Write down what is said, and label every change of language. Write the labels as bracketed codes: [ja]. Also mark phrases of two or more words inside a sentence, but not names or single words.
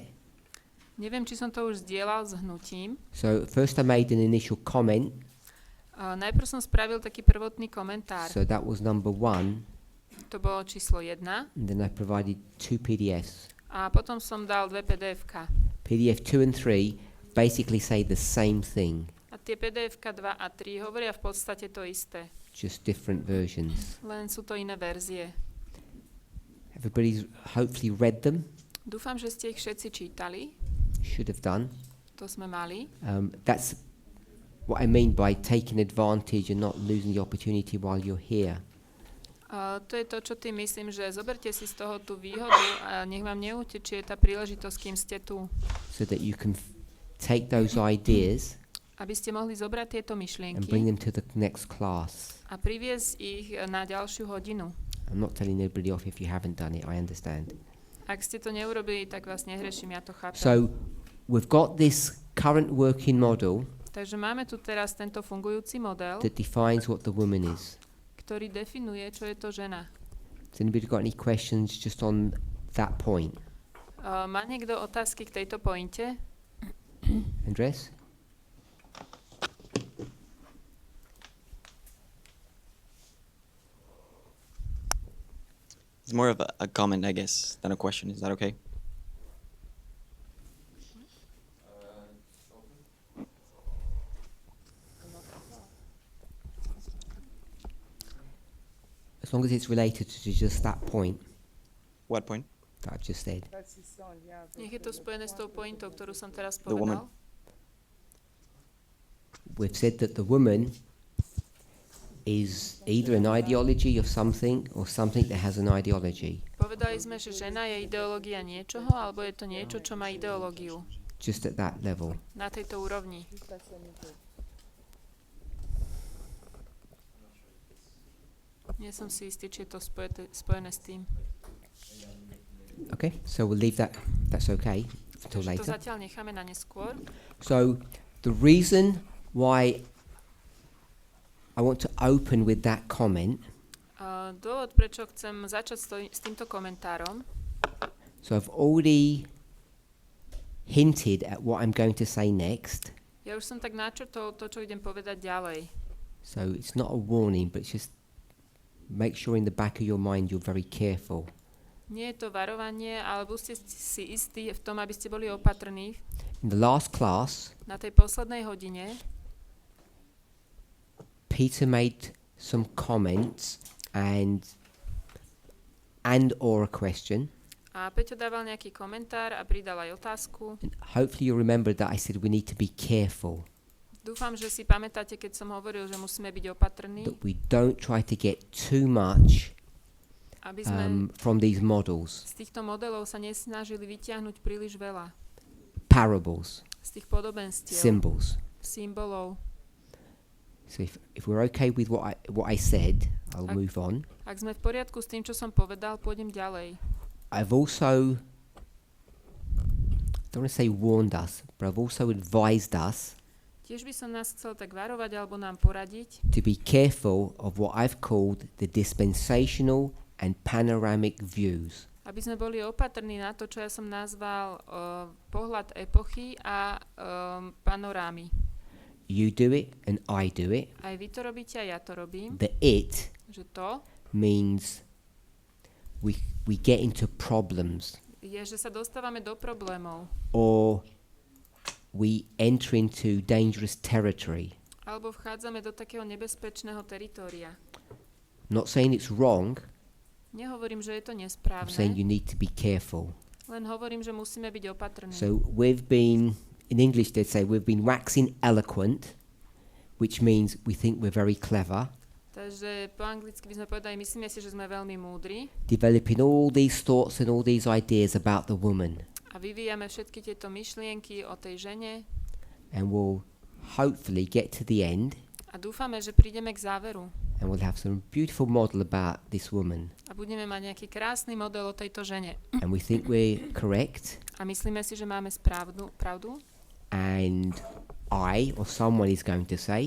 [sk] Neviem, či som to už zdieľal s hnutím. [en] So first I made an initial comment. [sk] Najprv som spravil taký prvotný komentár. [en] So that was number 1. [sk] To bolo číslo 1. [en] And then I provided 2 PDFs. [sk] A potom som dal 2 PDF-ka. [en] PDF 2 and 3 basically say the same thing, [sk] A tie PDF-ka 2 a 3 hovoria v podstate to isté. [en] just different versions. [sk] Len sú to iné verzie. [en] Everybody's hopefully read them. [sk] Dúfam, že ste ich všetci čítali. [en] Should have done. [sk] To sme mali. [en] That's what I mean by taking advantage and not losing the opportunity while you're here. [sk] To je to, čo tým myslím, že zoberte si z toho tú výhodu a nech vám neutečie tá príležitosť, kým ste tu. [en] So that you can take those ideas [sk] Aby ste mohli zobrať tieto [en] and [sk] myšlienky [en] bring them to the next class. [sk] a priviesť ich na ďalšiu hodinu. [en] I'm not telling anybody off if you haven't done it, I understand. [sk] Ak ste to neurobili, tak vás nehreším, ja to chápem. [en] So we've got this current working model [sk] Takže máme tu teraz tento fungujúci model, [en] that defines what the woman is. [sk] ktorý definuje, čo je to žena. [en] Has anybody got any questions just on that point? [sk] Má niekto otázky k tejto pointe? Andres? [en] It's more of a comment, I guess, than a question. Is that okay? As long as it's related to just that point What point? that I've just said. [sk] Nech je to spojené s tou pointou, ktorú som teraz [en] The woman. [sk] povedal. [en] We've said that the woman is either an ideology of something or something that has an ideology. [sk] Povedali sme, že žena je ideológia niečoho, alebo je to niečo, čo má ideológiu. [en] Just at that level. [sk] Na tejto úrovni. Nie som si istý, či je to spojené s tým. [en] Okay, so we'll leave that. That's okay until [sk] Takže to [en] later. [sk] zatiaľ necháme na neskôr. [en] So the reason why I want to open with that comment [sk] Dôvod, prečo chcem začať s týmto komentárom, [en] So I've already hinted at what I'm going to say next. [sk] ja už som tak načrtol to, čo idem povedať ďalej. [en] So it's not a warning, but it's just make sure in the back of your mind you're very careful. [sk] Nie je to varovanie, ale buďte si istí v tom, aby ste boli opatrní. [en] In the last class, [sk] Na tej poslednej hodine [en] Peter made some comments and or a question. [sk] a Peťo dával nejaký komentár a pridal aj otázku. [en] And hopefully you remember that I said we need to be careful, [sk] Dúfam, že si pamätáte, keď som hovoril, že musíme byť opatrní, [en] that we don't try to get too much [sk] aby sme [en] from these models, [sk] z týchto modelov sa nesnažili vytiahnuť príliš veľa. [en] parables, [sk] Z tých podobenstiev, [en] symbols. [sk] symbolov. [en] So if we're okay with what I said, I'll move on. [sk] Ak sme v poriadku s tým, čo som povedal, pôjdem ďalej. [en] I've also, don't want to say warned us, but I've also advised us [sk] Tiež by som nás chcel tak varovať alebo nám poradiť, [en] to be careful of what I've called the dispensational and panoramic views. [sk] aby sme boli opatrní na to, čo ja som nazval pohľad epochy a panorámy. [en] You do it and I do it. [sk] Aj vy to robíte a ja to robím. [en] The it [sk] Že to [en] means we get into problems [sk] je, že sa dostávame do problémov. [en] or we enter into dangerous territory. [sk] Alebo vchádzame do takého nebezpečného teritória. [en] Not saying it's wrong, [sk] Nehovorím, že je to [en] I'm [sk] nesprávne, [en] saying you need to be careful. [sk] len hovorím, že musíme byť opatrní. [en] So we've been, in English they'd say, we've been waxing eloquent, which means we think we're very clever, [sk] Takže po anglicky by sme povedali, myslíme si, že sme veľmi múdri [en] developing all these thoughts and all these ideas about the woman, [sk] a vyvíjame všetky tieto myšlienky o tej žene [en] and we'll hopefully get to the end [sk] a dúfame, že prídeme k záveru [en] and we'll have some beautiful model about this woman, [sk] a budeme mať nejaký krásny model o tejto žene. [en] and we think we're correct, [sk] A myslíme si, že máme pravdu [en] and I or someone is going to say,